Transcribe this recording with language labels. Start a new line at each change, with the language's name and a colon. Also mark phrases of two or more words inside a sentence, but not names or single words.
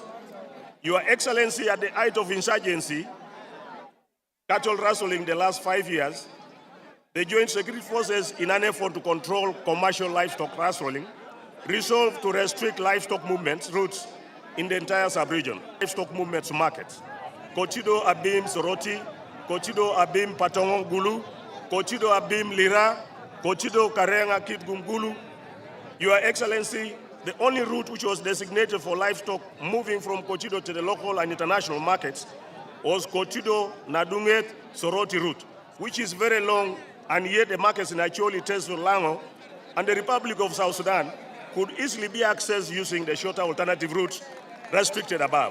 English: Your Excellency, at the height of insurgency, cattle rustling the last 5 years, the Joint Security Forces, in an effort to control commercial livestock rustling, resolved to restrict livestock movements routes in the entire subregion. Livestock movements markets. Kotido Abim Soroti, Kotido Abim Patongon Gulu, Kotido Abim Lira, Kotido Karenga Kit Gungulu. Your Excellency, the only route which was designated for livestock moving from Kotido to the local and international markets was Kotido Nadunget Soroti route, which is very long, and yet the markets in Acholi, Teso, Lango, and the Republic of South Sudan could easily be accessed using the shorter alternative routes restricted above.